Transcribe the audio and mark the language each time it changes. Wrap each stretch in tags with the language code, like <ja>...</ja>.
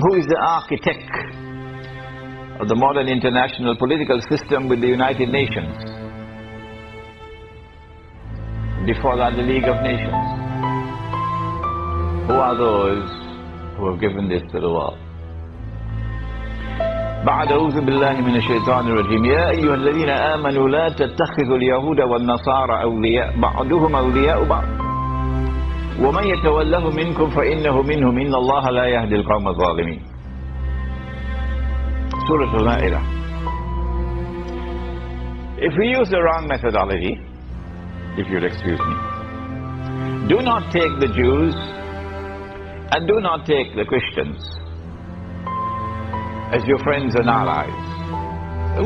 <en>Who is the architect of the modern international political system with the United Nations? Before that, the League of Nations. Who are those who have given this to the world?</en> <ar>بعد أعوذ بالله من الشيطان الرجيم يا أيها الذين آمنوا لا تتخذوا اليهود والنصارى أولياء بعضهم أولياء بعض ومن يتوله منكم فإنه منهم إن الله لا يهدي القوم الظالمين.</ar> <en>Surah Al-Ma'idah. If we use the wrong methodology, if you'll excuse me, do not take the Jews and do not take the Christians as your friends and allies.</en>